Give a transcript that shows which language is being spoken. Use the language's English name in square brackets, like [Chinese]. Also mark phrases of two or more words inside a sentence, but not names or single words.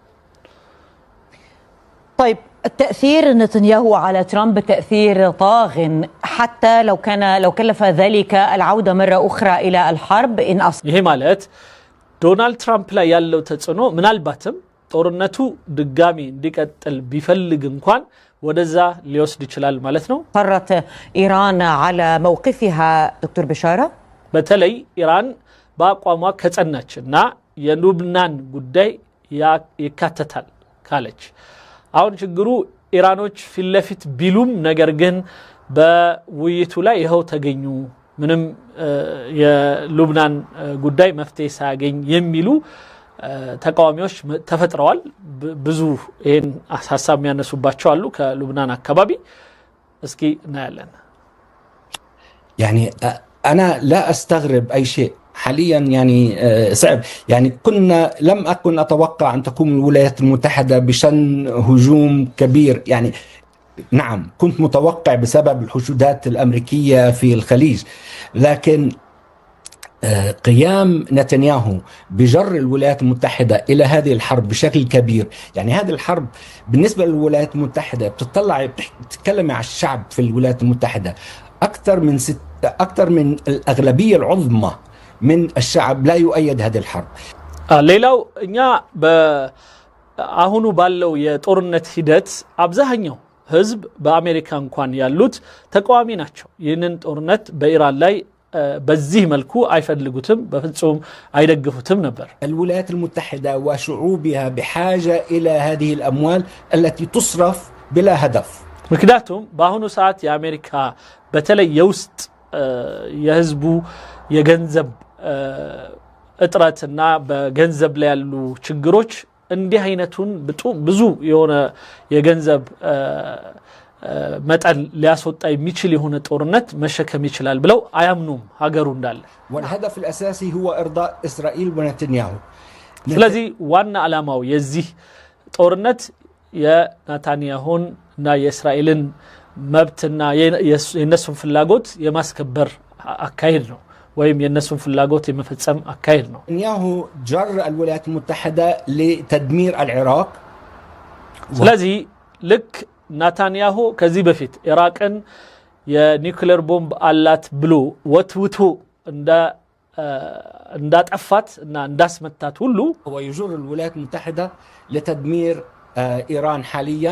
[Arabic] طيب التأثير نتنياهو على ترامب تأثير طاغ حتى لو كلف ذلك العودة مرة أخرى إلى الحرب إن [Amharic] ይሄ ማለት ዶናልድ ትራምፕ ላይ ያለው ተጽዕኖ ምናልባትም ጦርነቱ ድጋሚ እንዲቀጥል ቢፈልግ እንኳን ወደዛ ሊወስድ ይችላል ማለት ነው። [Arabic] قررت إيران على موقفها دكتور بشارة [Amharic] በተለይ ኢራን በአቋሟ ከጸናችና የሉብናን ጉዳይ ይካተታል ካለች አሁን ችግሩ ኢራኖች ፊትለፊት ቢሉም ነገር ግን በውይይቱ ላይ ይኸው ተገኙ ምንም የሉብናን ጉዳይ መፍትሄ ሳያገኝ የሚሉ ተቃዋሚዎች ተፈጥረዋል። ብዙ ይሄን ሐሳብ የሚያነሱባቸው አሉ ከሉብናን አካባቢ። እስኪ እናያለን። [Arabic] يعني أنا لا أستغرب أي شيء حاليا يعني صعب يعني لم أكن أتوقع أن تقوم الولايات المتحدة بشن هجوم كبير يعني نعم كنت متوقع بسبب الحشودات الأمريكية في الخليج لكن قيام نتنياهو بجر الولايات المتحدة إلى هذه الحرب بشكل كبير. يعني هذه الحرب بالنسبة للولايات المتحدة بتتكلمي على الشعب في الولايات المتحدة، أكثر من الأغلبية العظمى من الشعب لا يؤيد هذه الحرب. [Amharic] ሌላው እኛ በአሁኑ ባለው የጦርነት ሂደት አብዛኛው ህዝብ በአሜሪካ እንኳን ያሉት ተቃዋሚ ናቸው። ይህንን ጦርነት በኢራን ላይ በዚህ መልኩ አይፈልጉትም፣ በፍጹም አይደግፉትም ነበር። [Arabic] الولايات المتحدة وشعوبها بحاجة إلى هذه الأموال التي تصرف بلا هدف. [Amharic] ምክንያቱም በአሁኑ ሰዓት የአሜሪካ በተለይ የውስጥ የህዝቡ የገንዘብ እጥረትና በገንዘብ ላይ ያሉ ችግሮች እንዲህ አይነቱን ብዙ የሆነ የገንዘብ መጠን ሊያስወጣ የሚችል የሆነ ጦርነት መሸከም ይችላል ብለው አያምኑም ሀገሩ እንዳለ። [Arabic] والهدف الأساسي هو إرضاء إسرائيل ونتنياهو. [Amharic] ስለዚህ ዋና ዓላማው የዚህ ጦርነት የናታንያሁን እና የእስራኤልን መብትና የነሱን ፍላጎት የማስከበር አካሄድ ነው ወይም የነሱን ፍላጎት የመፈጸም አካሄድ ነው። [Arabic] نتنياهو جر الولايات المتحدة لتدمير العراق. [Amharic] ስለዚህ ልክ ናታንያሁ ከዚህ በፊት ኢራቅን የኒውክሌር ቦምብ አላት ብሎ ወትውቶ እንዳጠፋት እና እንዳስመታት ሁሉ [Arabic] ويجر الولايات المتحدة لتدمير إيران حاليا.